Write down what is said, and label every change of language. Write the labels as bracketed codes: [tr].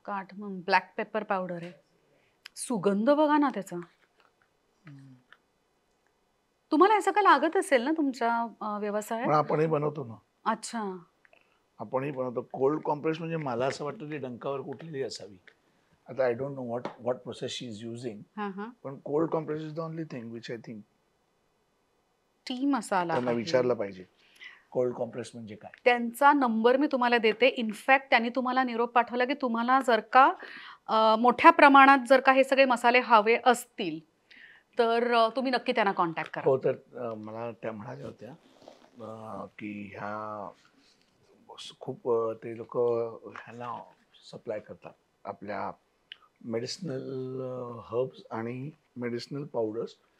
[mr] Cardamom. Black pepper powder आहे. सुगंध बघा ना त्याचा. तुम्हाला असं काय लागत असेल ना तुमच्या व्यवसायात? पण आपणही बनवतो ना. अच्छा. आपणही बनवतो. कोल्ड कॉम्प्रेस म्हणजे मला असं वाटतं ती डंकावर कुठलेली असावी. [en] आता I don't know what process she is using. [mr] हां, हां. [en] पण cold compress is the only thing which I think [mr] T मसाला त्यांना आहे. विचारलं पाहिजे. कोल्ड कॉम्प्रेस म्हणजे काय? त्यांचा नंबर मी तुम्हाला देते. इनफॅक्ट त्यांनी तुम्हाला निरोप पाठवला, की तुम्हाला जर का मोठ्या प्रमाणात जर का हे सगळे मसाले हवे असतील, तर तुम्ही नक्की त्यांना कॉन्टॅक्ट करा. हो, तर मला त्या म्हणाल्या होत्या की ह्या खूप ते लोक ह्यांना सप्लाय करतात आपल्या मेडिसिनल हर्ब्स आणि मेडिसिनल पावडर्स.